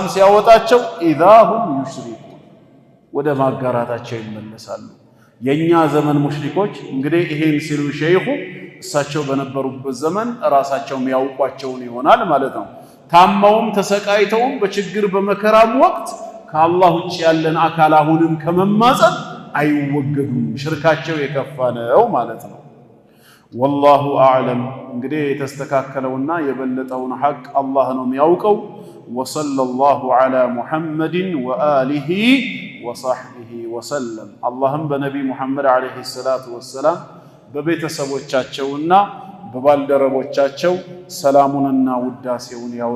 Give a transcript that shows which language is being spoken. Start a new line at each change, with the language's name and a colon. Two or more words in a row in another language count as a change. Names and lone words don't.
Amharic: ሲያወጣቸው
Arabic: إذا هم يشركون
Amharic: ወደ ማጋራታቸው ይመለሳሉ የኛ ዘመን ሙሽሪኮች እንግዲህ ይሄን ሲሉ ሸይኹ እሳቸው በነበሩበት ዘመን ራሳቸው ያውቋቸውን ይሆናል ማለት ነው ታማውም ተሰቃይተውም በችግር በመከራም ወቅት ከአላህ ውጭ ያለን አካል አሁንም ከመማጸን አይወገዱም ሽርካቸው የከፋ ነው ማለት ነው
Arabic: والله أعلم
Amharic: እንግዲህ የተስተካከለውና የበለጠውን ሐቅ አላህ ነው የሚያውቀው
Arabic: وصلى الله على محمد وآله وصحبه وسلم اللهم بنبي محمد عليه الصلاة والسلام
Amharic: በቤተሰቦቻቸውና በባልደረቦቻቸው ሰላሙንና ውዳሴውን ያወ